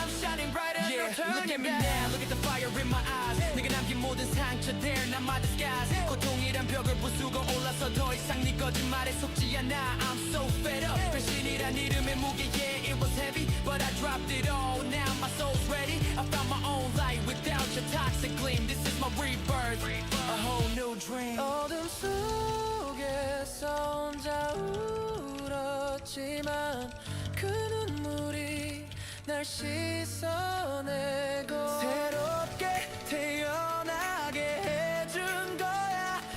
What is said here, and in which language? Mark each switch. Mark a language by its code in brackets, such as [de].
[en] Look at me now, look at the fire in my eyes. [ko] 네가 남긴 모든 상처, [en] they're not my disguise. [ko] 고통이란 벽을 부수고 올라서 더 이상 네 거짓말에 속지 않아. [en] I'm so fed up. [ko] 배신이란 이름의 무게, [en] yeah, it was heavy, but I dropped it all. Now my soul's ready. I found my own light without your toxic gleam. This is my rebirth, a whole new dream. [ko] 어둠 속에서 혼자 울었지만 그 눈물이 날 씻어내고 새롭게 태어나게 해준 거야.